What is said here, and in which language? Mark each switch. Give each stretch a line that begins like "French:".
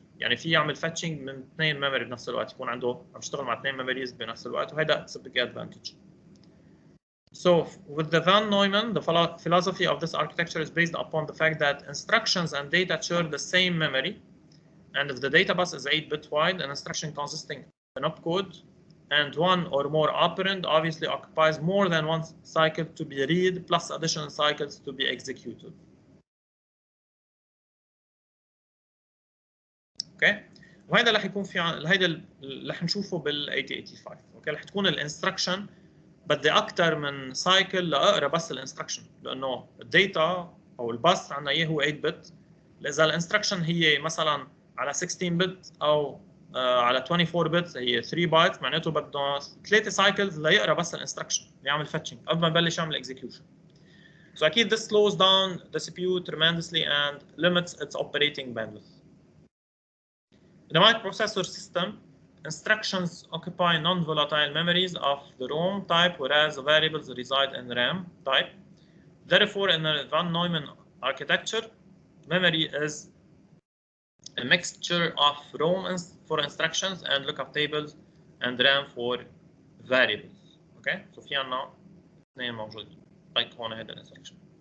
Arabic: يعني في يعمل fetching من اثنين memory بنفس الوقت، يكون عنده عم يشتغل مع اثنين memories بنفس الوقت، وهذا
English: is a big advantage. So with the Van Neumann, the philosophy of this architecture is based upon the fact that instructions and data share the same memory. And if the data bus is 8-bit wide, an instruction consisting of an opcode and one or more operand obviously occupies more than one cycle to be read plus additional cycles to be executed. Okay?
Arabic: وهذا رح يكون في هيدا اللي رح نشوفه بال 8085. اوكي رح تكون الانستركشن بدي اكثر من سايكل لاقرا بس الانستركشن لانه الداتا او الباس عندنا اياه هو 8-bit. اذا الانستركشن هي مثلا على 16-bit او على 24-bit هي 3 بايت معناته بده 3 سايكلز ليقرا بس الانستركشن يعمل فيتشنج قبل ما يبلش يعمل اكزيكيوشن.
English: So
Arabic: اكيد
English: this slows down the CPU tremendously and limits its operating bandwidth. In a microprocessor system, instructions occupy non-volatile memories of the ROM type, whereas the variables reside in RAM type. Therefore, in the Van Neumann architecture, memory is a mixture of ROM for instructions and lookup tables and RAM for variables.
Arabic: Okay, so في عنا اثنين موجودين like هون هذا الانستركشن.